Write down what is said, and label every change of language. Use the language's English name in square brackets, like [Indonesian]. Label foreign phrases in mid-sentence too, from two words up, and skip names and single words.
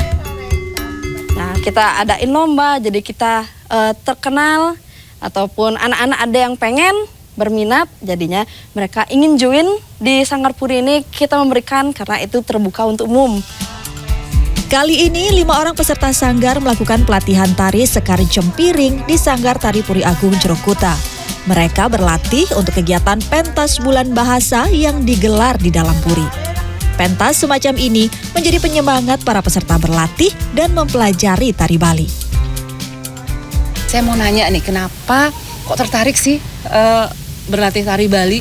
[Indonesian] Nah, kita adain lomba, jadi kita terkenal, ataupun anak-anak ada yang pengen berminat, jadinya mereka ingin join di Sanggar Puri ini, kita memberikan karena itu terbuka untuk umum. Kali ini 5 orang peserta sanggar melakukan pelatihan tari Sekar Jempiring di Sanggar Tari Puri Agung Jero Kute. Mereka berlatih untuk kegiatan pentas bulan bahasa yang digelar di dalam puri. Pentas semacam ini menjadi penyemangat para peserta berlatih dan mempelajari tari Bali. Saya mau nanya nih, kenapa kok tertarik sih berlatih tari Bali?